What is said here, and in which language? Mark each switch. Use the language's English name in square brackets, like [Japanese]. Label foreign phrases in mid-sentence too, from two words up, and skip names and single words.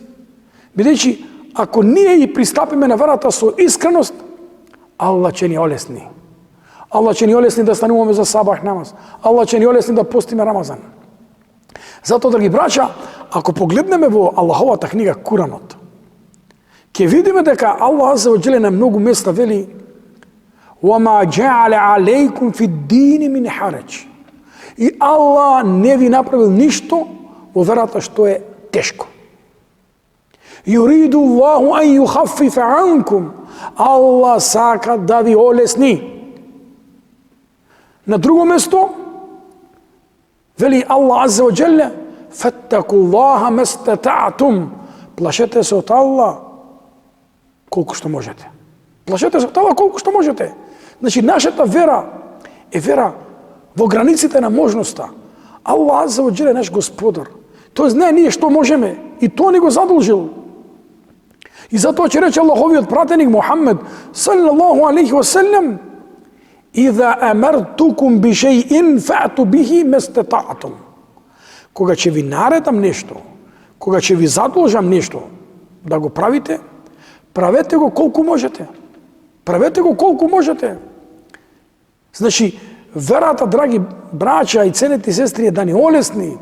[Macedonian] Бидејќи ако ние и пристапиме на верата со искреност, Аллах ќе ни олесни. Аллах ќе ни олесни да стануваме за сабах намаз. Аллах ќе ни олесни да постиме Рамазан. Затоа, драги браќа, ако погледнеме во Аллаховата книга Куранот, ќе видиме дека Аллах [Arabic] عز وجل [Macedonian] на многу места вели: [Arabic] "وما جعل عليكم في الدين من حرج." [Macedonian] И Аллах не ви направил ништо во верата што е тешко. [Arabic] يريد الله أن يخفف عنكم. [Macedonian] Аллах сака да ви олесни. На друго место вели Аллах [Arabic] عز وجل: "فاتقوا الله ما استطعتم." [Macedonian] Плашете се од Аллах колку што можете. Плашете се од Аллах колку што можете. Значи, нашата вера е вера во границите на можноста. Аллах [Arabic] عز وجل [Macedonian] е наш Господар. Тој знае ние што можеме и тоа ни го задолжил. И затоа ќе рече Аллаховиот пратеник Мухамед [Arabic] صلى الله عليه وسلم: "إذا أمرتكم بشيء فأتوا به ما استطعتم." [Macedonian] Кога ќе ви наредам нешто, кога ќе ви задолжам нешто да го правите, правете го колку можете. Правете го колку можете. Значи, верата, драги браќа и ценети сестри, е да ни олесни.